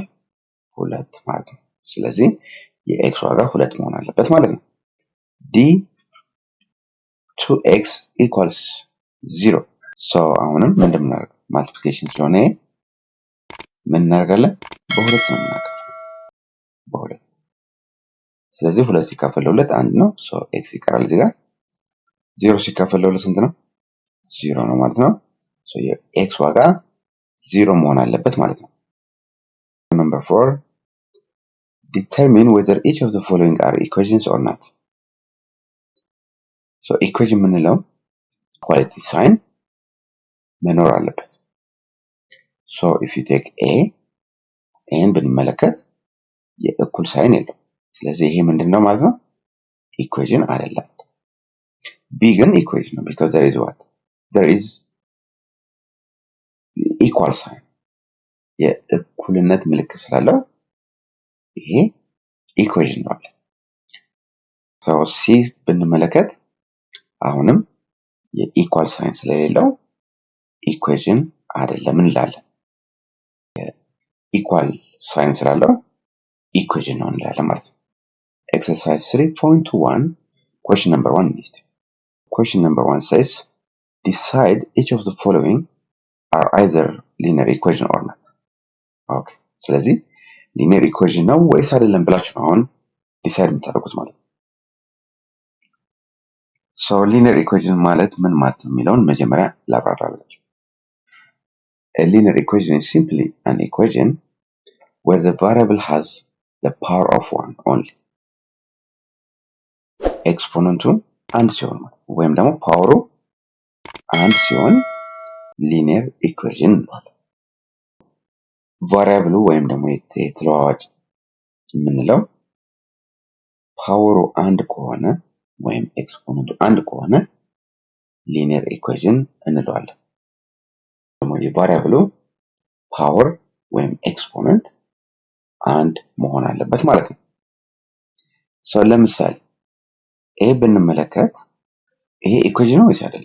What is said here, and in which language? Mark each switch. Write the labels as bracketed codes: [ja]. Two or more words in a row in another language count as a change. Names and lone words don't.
[am] 2 ማለት ነው። ስለዚህ የx ዋጋ 2 መሆን አለበት ማለት ነው። [en] d 2x equals 0 so [am] አሁንም ምንድን ነው ማልቲፕሊኬሽን ስለሆነ ምን እናደርጋለን? በሁለት ነው የምናካፍለው በሁለት። ስለዚህ 2 ሲካፈል ለ2 1 ነው። so x ይቀራል እዚህ ጋር 0 ሲካፈል ለ2 ስንት ነው? 0 ነው ማለት ነው። so የx ዋጋ 0 መሆን አለበት ማለት ነው። number 4 determine whether each of the following are equations or not. so equation ምንለው [en] quality sign [am] መኖር አለበት። [en] so if you take a and [am] ብንመለከት የእኩል ሳይን የለው። ስለዚህ ይሄ ምንድነው ማለት ነው? ኢኩዌሽን አይደለም። b ግን ኢኩዌሽን ነው [en] because there is what? there is equal sign [am] የእኩልነት ምልክት ስላለው ይሄ ኢኩዌሽን ነው። so c ብንመለከት አሁንም የኢኳል ሳይን ስለሌለው ኢኩዌሽን አይደለም እንላለን። [en] equal sign [am] ስላለው ኢኩዌሽን ነው እንላለን ማለት ነው። [en] exercise 3.1 question number 1 is question number 1 says decide each of the following are either linear equation or not. [am] okay ስለዚህ [en] linear equation [am] ነው ወይስ አይደለም ብላችሁ ነው አሁን ዲሳይድ የምታደርጉት ማለት ነው። [en] so linear equation [am] ማለት ምን ማለት ነው የሚለውን መጀመሪያ ላብራራላችሁ። [en] a linear equation is simply an equation where the variable has the power of 1 only. [am] ኤክስፖነንቱ አንድ ሲሆን ወይም ደግሞ ፓወሩ አንድ ሲሆን [en] linear equation [am] እንለዋለን። ቫሪያብሉ ወይም ደግሞ የተለዋዋጭ የምንለው ፓወሩ አንድ ከሆነ ወይም ኤክስፖነንቱ አንድ ከሆነ [en] linear equation [am] እንለዋለን። ደግሞ የቫሪያብሉ ፓወር ወይም ኤክስፖነንት አንድ መሆን አለበት ማለት ነው። so ለምሳሌ a ብንመለከት ይሄ ኢኩዌሽን ነው ወይስ አይደለም?